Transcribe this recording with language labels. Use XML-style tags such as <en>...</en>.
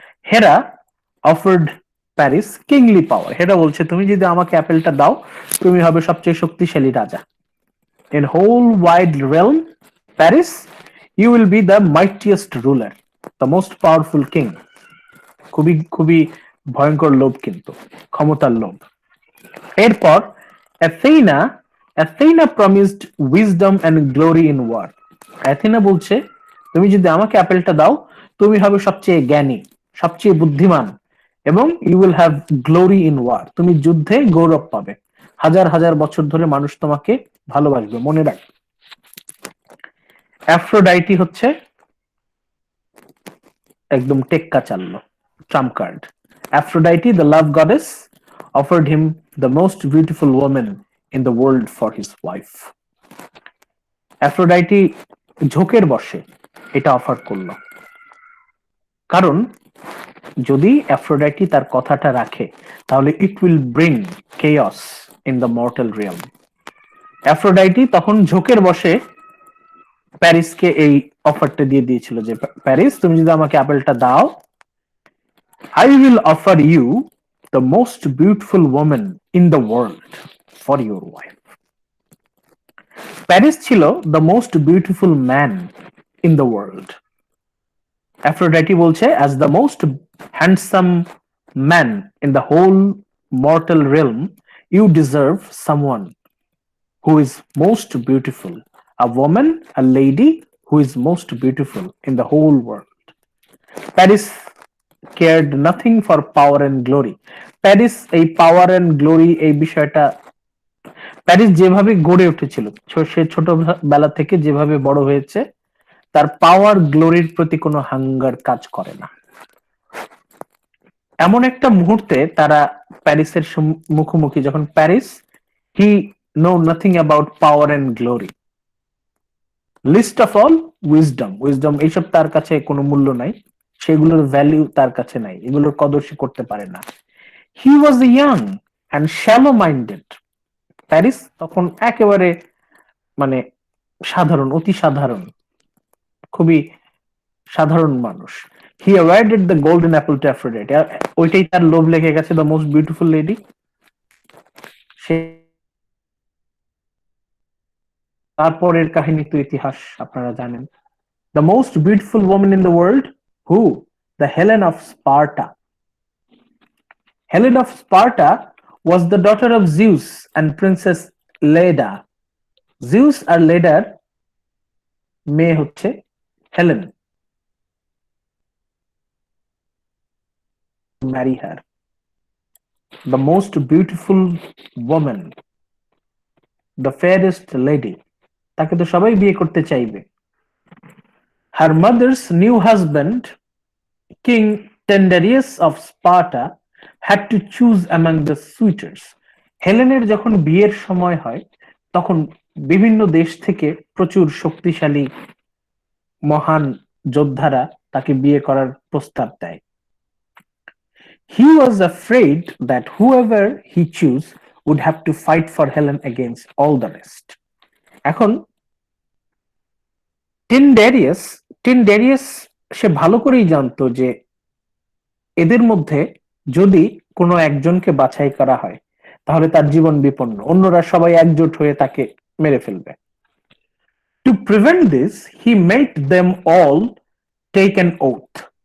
<en>Hera offered Paris kingly power.</en> <bn>হেরা বলছে তুমি যদি আমাকে অ্যাপেলটা দাও তুমি হবে সবচেয়ে শক্তিশালী রাজা।</bn> <en>In whole wide realm, Paris, you will be the mightiest ruler, the most powerful king.</en> <bn>খুবই খুবই ভয়ঙ্কর লোভ, কিন্তু ক্ষমতার লোভ।</bn> <en>এরপর Athena promised wisdom and glory in war.</en> <bn>Athena বলছে তুমি যদি আমাকে অ্যাপেলটা দাও তুমি হবে সবচেয়ে জ্ঞানী, সবচেয়ে বুদ্ধিমান, এবং</bn> <en>you will have glory in war.</en> <bn>তুমি যুদ্ধে গৌরব পাবে, হাজার হাজার বছর ধরে মানুষ তোমাকে ভালোবাসবে, মনে রাখবে। অ্যাফ্রোডাইটি হচ্ছে একদম টেক্কা চাললো, Trump card.</bn> <en>Aphrodite, the love goddess, offered him the most beautiful woman in the world for his wife.</en> <bn>Aphrodite ঝোঁকের বসে এটা অফার করলো, কারণ যদি অ্যাফ্রোডাইটি তার কথাটা রাখে তাহলে</bn> <en>It will bring chaos in the mortal realm.</en> <bn>অ্যাফ্রোডাইটি তখন ঝোঁকের বসে প্যারিসকে এই অফারটা দিয়ে দিয়েছিল যে প্যারিস তুমি যদি আমাকে অ্যাপেলটা দাও,</bn> <en>I will offer you the most beautiful woman in the world for your wife. Paris ছিল the most beautiful man in the world. Aphrodite বলছে as the most handsome man in the whole mortal realm, you deserve someone who is most beautiful, a woman, a lady who is most beautiful in the whole world. Paris cared nothing for power and glory.</en> <bn>Paris এই power and glory এই বিষয়টা, Paris যেভাবে গড়ে উঠেছিল, সে ছোটবেলা থেকে যেভাবে বড় হয়েছে, তার পাওয়ার গ্লোরির প্রতি কোনো হাঙ্গার কাজ করে না। এমন একটা মুহূর্তে তারা প্যারিসের মুখোমুখি, যখন Paris</bn> <en>he know nothing about power and glory,</en> <bn>list of all wisdom এইসব তার কাছে কোনো মূল্য নাই, সেগুলোর ভ্যালু তার কাছে নাই, এগুলোর কদর সে করতে পারে না।</bn> <en>He was young and shallow minded.</en> <bn>Paris তখন একেবারে মানে সাধারণ, অতি সাধারণ, খুবই সাধারণ মানুষ।</bn> <en>he awarded the golden apple to Aphrodite,</en> <bn>ওইটাই তার লোভ লেগে গেছে,</bn> <en>The most beautiful lady.</en> <bn>সে তারপরের কাহিনী তো ইতিহাস আপনারা জানেন।</bn> <en>The most beautiful women in the world, who? The Helen of Sparta. Helen of Sparta was the daughter of Zeus and Princess Leda.</en> <bn>Zeus আর ladder মেয়ে হচ্ছে Helen.</bn> <en>Marry her, the most beautiful woman, the fairest lady,</en> <bn>তাকে তো সবাই বিয়ে করতে চাইবে।</bn> <en>Her mother's new husband King Tyndareus of Sparta had to choose among the suitors.</en> <bn>হেলেনের যখন বিয়ের সময় হয় তখন বিভিন্ন দেশ থেকে প্রচুর শক্তিশালী মহান যোদ্ধারা তাকে বিয়ে করার প্রস্তাব দেয়।</bn> <en>He was afraid that whoever he chose would have to fight for Helen against all the rest.</en> <bn>এখন টিনডেরিয়াস সে ভালো করেই জানতো যে এদের মধ্যে যদি কোনো একজনকে বাছাই করা হয় তাহলে তার জীবন বিপন্ন, অন্যরা সবাই একজোট হয়ে তাকে মেরে ফেলবে।</bn> <en>To prevent this, he made them all take an oath.</en>